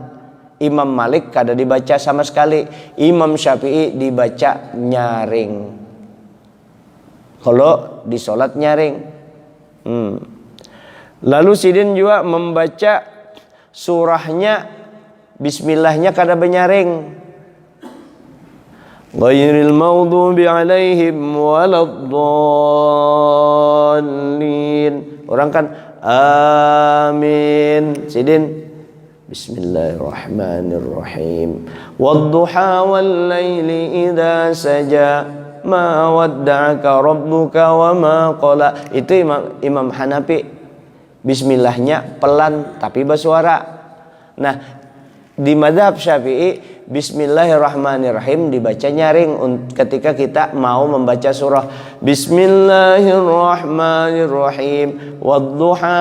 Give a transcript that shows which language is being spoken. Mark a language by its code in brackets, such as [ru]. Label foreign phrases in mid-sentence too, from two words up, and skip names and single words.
[bjn] Imam Malik kada dibaca sama sekali. Imam Syafi'i dibaca nyaring. Kalau di sholat nyaring. Lalu Sidin juga membaca surahnya bismillahnya kada benyaring. [ar] Ghairil maghdubi alaihim waladdallin. [bjn] Orang kan amin. Sidin Bismillahirrahmanirrahim. [ar] Wadduha wal laili idza saja ma wadda'aka rabbuka wa ma qala. [bjn] Itu Imam Hanafi. Bismillahnya pelan tapi bersuara. Nah, di mazhab Syafi'i Bismillahirrahmanirrahim dibaca nyaring ketika kita mau membaca surah. [ar] Bismillahirrahmanirrahim wadduha.